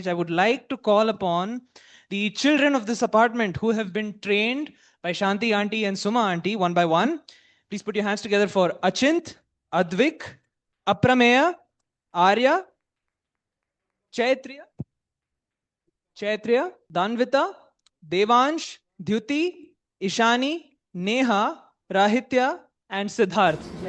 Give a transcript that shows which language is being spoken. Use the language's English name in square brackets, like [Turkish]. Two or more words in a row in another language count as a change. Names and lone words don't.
[English] I would like to call upon the children of this apartment who have been trained by Shanti Auntie and Suma Auntie one by one. Please put your hands together for Achint, Advik, Aprameya, Arya, Chaitria, Danvita, Devansh, Dhyuti, Ishani, Neha, Rahitya, and Siddharth.